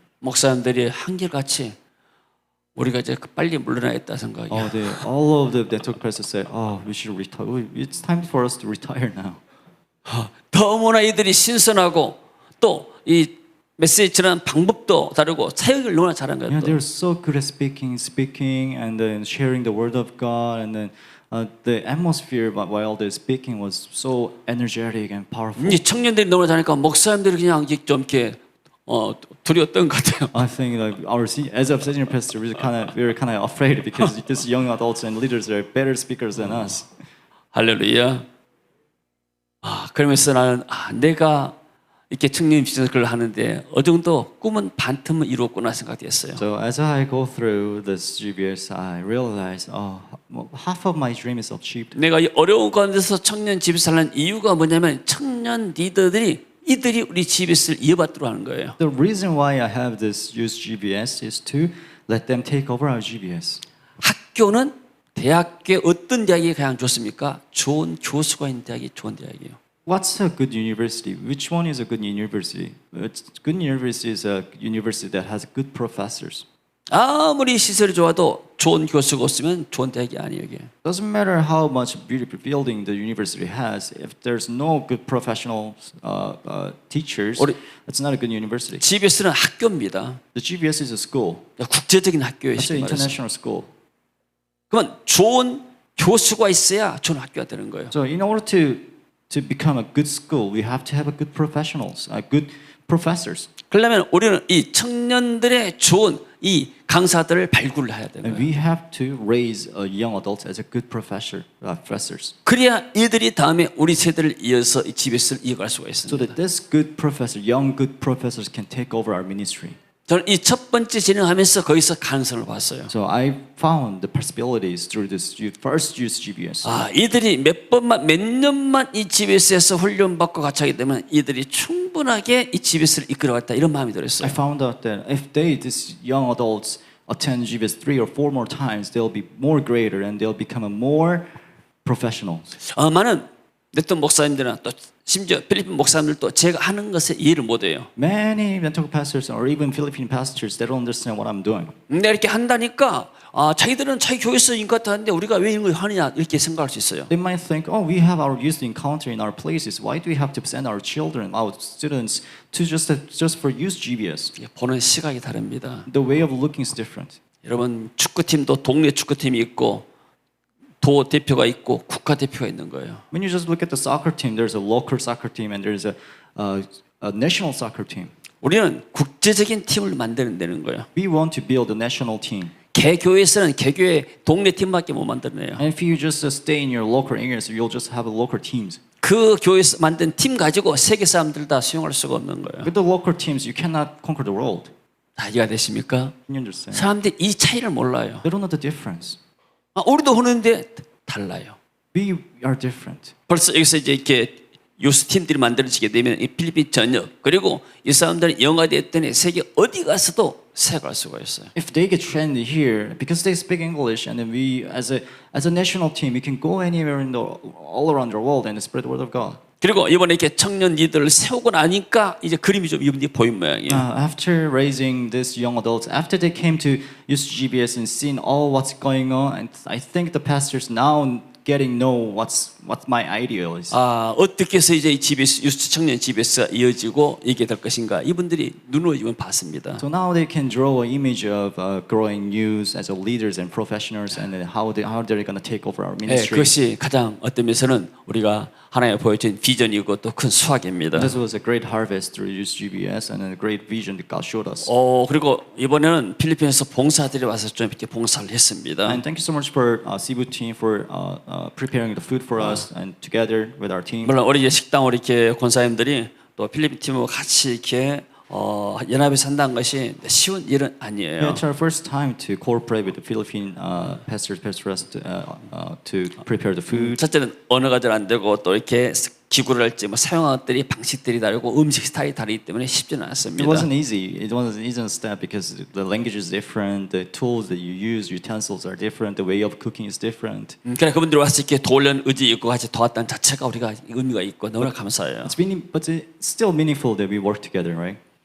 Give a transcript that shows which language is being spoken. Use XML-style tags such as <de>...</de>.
<ko>목사님들이 한결같이 우리가 이제 빨리 물러나겠다 생각이야.</ko> <en>All of the network pastors said, we should retire. It's time for us to retire now.</en> <ko>너무나 이들이 신선하고 또 이 메시지 전하는 방법도 다르고 사역을 너무나 잘한 거예요.</ko> <en>They're so good at speaking, and then sharing the word of God, and then the atmosphere while they're speaking was so energetic and powerful.</en> <ko>이 청년들이 너무나 잘하니까 목사님들이 그냥 좀 이렇게 두려웠던 것 같아요.</ko> <en>I think like as a senior pastor, we were kind of afraid because these young adults and leaders are better speakers than us.</en> <ko>할렐루야. 그러면서 나는 내가 이렇게 청년 비전을 하는데 어느 정도 꿈은 반틈은 이루었구나 생각했어요.</ko> <en>So as I go through this GBS, I realized, half of my dream is achieved.</en> <ko>내가 이 어려운 가운데서 청년 집에서 하는 이유가 뭐냐면 청년 리더들이 이들이 우리 GBS를 이어받도록 하는 거예요.</ko> <en>The reason why I have this youth GBS is to let them take over our GBS.</en> <ko>학교는 대학교에 어떤 대학이 가장 좋습니까? 좋은 교수가 있는 대학이 좋은 대학이에요.</ko> <en>What's a good university? Which one is a good university? Good university is a university that has good professors.</en> <ko>아무리 시설이 좋아도 좋은 교수가 없으면 좋은 대학이 아니에요. 이게.</ko> <en>Doesn't matter how much beautiful building the university has, if there's no good professional teachers, it's not a good university.</en> <ko>GBS는 학교입니다.</ko> <en>The GBS is a school.</en> <ko>국제적인 학교예요.</ko> <en>It's an</en> <ko>쉽게 말해서.</ko> <en>international school.</en> <ko>그러면 좋은 교수가 있어야 좋은 학교가 되는 거예요.</ko> <en>So in order to become a good school, we have to have a good professionals, good professors.</en> <ko>그러려면 우리는 이 청년들의 좋은 이 강사들을 발굴해야 되는</ko> <en>And we have to raise young adults as a good professors.</en> <ko>그래야 이들이 다음에 우리 세대를 이어서 이 GBS를 이어갈 수가</ko> <en>So</en> <ko>있습니다.</ko> <en>that this good professor, young good professors can take over our ministry.</en> <ko>저는 이 첫 번째 진행하면서 거기서 가능성을 봤어요.</ko> <en>So I found the possibilities through this first youth GBS.</en> <ko>이들이 몇 년만 이 GBS에서 훈련받고 같이 하게 되면 이들이 충분하게 이 GBS를 이끌어갔다 이런 마음이</ko> <en>I</en> <ko>들었어요.</ko> <en>found out that if these young adults attend GBS 3 or 4 more times, they'll be more greater and they'll become more professionals.</en> <ko>많은 냈던 목사님들은 또 심지어 필리핀 목사님들도 제가 하는 것에 이해를 못해요.</ko> <en>Many mental pastors or even Philippine pastors, they don't understand what I'm doing.</en> <ko>내가 이렇게 한다니까 자기들은 자기 교회에서 인카운터 하는데 우리가 왜 이런 걸 하느냐 이렇게 생각할 수 있어요.</ko> <en>They might think, we have our youth encounter in our places. Why do we have to send our children, our students, to just for youth GBS?</en> <ko>보는 시각이 다릅니다.</ko> <en>The way of looking is different.</en> <ko>여러분 축구팀도 동네 축구팀이 있고 도 대표가 있고 국가 대표가 있는 거예요.</ko> <en>When you just look at the soccer team, there's a local soccer team and there's a national soccer team.</en> <ko>우리는 국제적인 팀을 만드는 거예요.</ko> <en>We want to build a national team.</en> <ko>개교에서는 개교의 동네 팀밖에 못 만들어내요.</ko> <en>And if you just stay in your local areas, you'll just have local teams.</en> <ko>그 교회에서 만든 팀 가지고 세계 사람들 다 수용할 수가 없는 거예요.</ko> <en>With the local teams, you cannot conquer the world.</en> <ko>다 이해가 되십니까?</ko> <en>Can you understand?</en> <ko>사람들이 이 차이를 몰라요.</ko> <en>They don't know the difference.</en> <ko>우리도 하는데 달라요.</ko> <en>We are different.</en> <ko>벌써 여기서 이제 이렇게 유스 팀들이 만들어지게 되면 이 필리핀 전역 그리고 이 사람들은 영화대 했더니 세계 어디 가서도 사역할 수가 있어요.</ko> <en>If they get trained here, because they speak English, and then we, as a national team, we can go anywhere in the all around the world and spread the word of God.</en> <ko>그리고 이번에 이렇게 청년 리더를 세우고 나니까 이제 그림이 좀 이분이 보인 모양이에요.</ko> <en>After raising these young adults, after they came to USGBS and seen all what's going on, and I think the pastors now getting know what my ideal is.</en> <ko>어떻게 해서 이제 이 GBS 유스 청년 GBS가 이어지고 이게 될 것인가 이분들이 눈으로 이번 봤습니다.</ko> <en>So now they can draw an image of growing youth as a leaders and professionals, and then how they're going to take over our</en> <ko>네,</ko> <en>ministry.</en> <ko>그것이 가장 어떤 면에서는 우리가 하나님 보여준 비전이고 또 큰 수확입니다.</ko> <en>This was a great harvest through USGBS and a great vision that God showed us.</en> <ko>그리고 이번에는 필리핀에서 봉사들이 와서 좀 이렇게 봉사를 했습니다.</ko> <en>And thank you so much for Cebu team for preparing the food for us and together with our team.</en> <ko>물론 우리 이제 식당으로 이렇게 권사님들이 또 필리핀 팀하고 같이 이렇게 연합해서 한다는 것이 쉬운 일은 아니에요.</ko> <en>It's our first time to cooperate with the Philippine pastors to prepare the food.</en> <ko>첫째는 언어가 잘 안 되고 또 이렇게 기구를 할지 뭐 사용하는 것들이 방식들이 다르고 음식 스타일이 다르기 때문에 쉽지는 않습니다.</ko> <en>It wasn't easy. It wasn't an easy step because the language is different, the tools that you use, utensils are different, the way of cooking is different.</en> <ko>그러니까 그분들이 와서 이렇게 도우려는 의지 있고 같이 도왔다는 자체가 우리가 의미가 있고 너무나 감사해요.</ko> <en>But it's still meaningful that we work together, right?</en>